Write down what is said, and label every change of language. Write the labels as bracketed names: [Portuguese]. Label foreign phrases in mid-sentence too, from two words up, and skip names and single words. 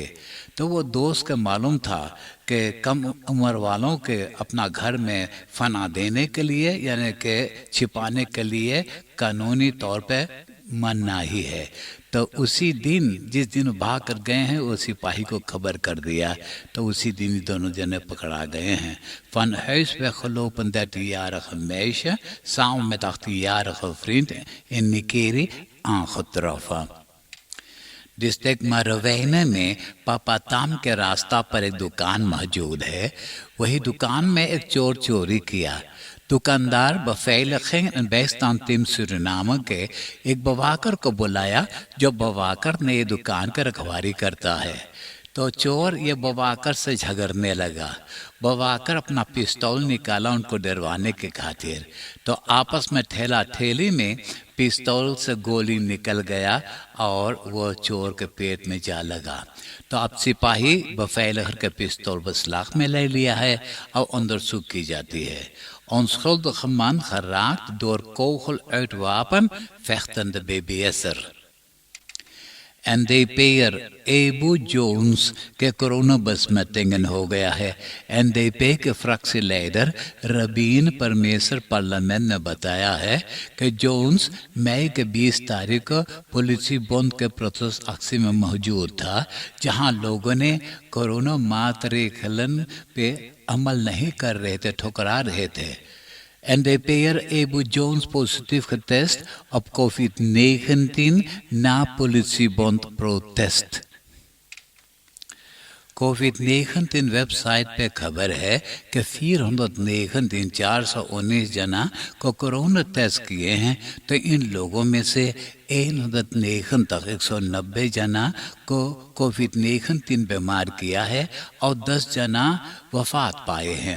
[Caribbean Hindustani] तो वो दोस्त के मालूम था कि कम उम्र वालों के अपना घर में फना देने के लिए यानी कि छिपाने के लिए कानूनी तौर पे मना ही है। तो उसी दिन जिस दिन भाग कर गए हैं वो सिपाही को खबर कर दिया, तो उसी दिन ही दोनों जने पकड़ा गए हैं। [Dutch] Van huis weggelopen 13-jarige meisje samen met 18-jarige vriend in Nikeri aangetroffen। [Caribbean Hindustani] डिस्ट्रिक्ट मरवेने में पापाताम के रास्ता पर एक दुकान मौजूद है। वही दुकान में एक चोर चोरी किया। दुकानदार [Dutch] beveiliging en bijstand team [Caribbean Hindustani] सूरीनाम के एक बवाकर को बुलाया, जो बवाकर ने ये दुकान की रखवाली करता है। तो चोर ये बवाकर से झगड़ने लगा। बवाकर अपना पिस्तौल निकाला उनको डरवाने के खातिर, तो आपस में ठेला ठेली में पिस्तौल से गोली निकल गया और वो चोर के पेट में जा लगा। तो अब सिपाही बफेलगर के पिस्तौल बसलाख में ले लिया है और अंदर सूख की जाती है। [Dutch] Onschuldige man geraakt door kogel uit wapen, vechtende BBS'er। [Caribbean Hindustani] NDP'er एबू जोन्स के कोरोना besmettingen हो गया है। NDP के फ्रैक्सी लीडर रबीन परमेश्वर पार्लियामेंट ने बताया है कि जोन्स मई के 20 तारीख को पुलिसी बंद के प्रोटेस्ट एक्शन में मौजूद था, जहां लोगों ने कोरोना मातृकलन पे अमल नहीं कर रहे थे, ठुकरा रहे थे। [Dutch] NDP'er Ebu Jones positief getest op COVID-19 na politiebond protest। [Caribbean Hindustani] COVID-19 वेबसाइट पे खबर है कि 419 जना को कोरोना टेस्ट किए हैं, तो इन लोगों में से 190 जना को COVID-19 बीमार किया है और 10 जना वफात पाए हैं।